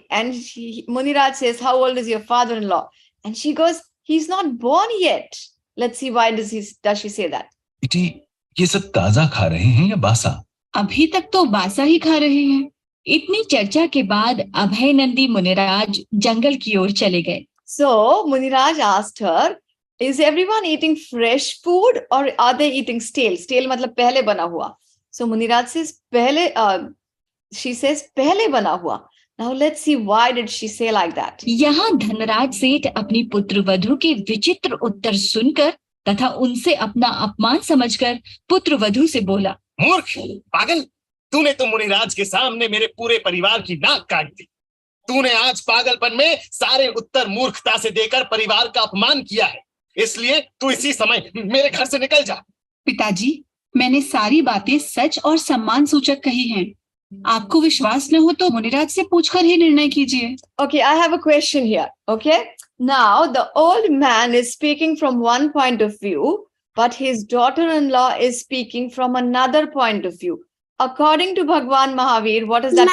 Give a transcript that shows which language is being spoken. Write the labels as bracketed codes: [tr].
[en] And Muniraj says, how old is your father-in-law? And she goes, he's not born yet. Let's see, why does she say that? [hi] बेटी, ये सब ताजा खा रहे हैं या बासा? अभी तक तो बासा ही खा रहे हैं। इतनी चर्चा के बाद अभय नंदी मुनिराज जंगल की ओर चले गए। [en] So Muniraj asked her, is everyone eating fresh food or are they eating stale? [hi] Stale मतलब पहले बना हुआ. [en] So Muniraj says, she says, [hi] पहले बना हुआ. [en] Now let's see, why did she say like that? [hi] यहाँ धनराज सेठ अपनी पुत्र वधू के विचित्र उत्तर सुनकर तथा उनसे अपना अपमान समझकर पुत्र वधू से बोला, मूर्ख, पागल, तूने तो मुनिराज के सामने मेरे पूरे परिवार की नाक काट दी। तूने आज पागलपन में सारे उत्तर मूर्खता से देकर परिवार का अपमान किया है, इसलिए तू इसी समय मेरे घर से निकल जा। पिताजी, मैंने सारी बातें सच और सम्मान सूचक कही हैं। आपको विश्वास न हो तो मुनिराज से पूछकर ही निर्णय कीजिए। [en] Okay, I have a question here. Okay, now the old man is speaking from one point of view, but his daughter-in-law is speaking from another point of view. According to Bhagwan Mahavir, what is that?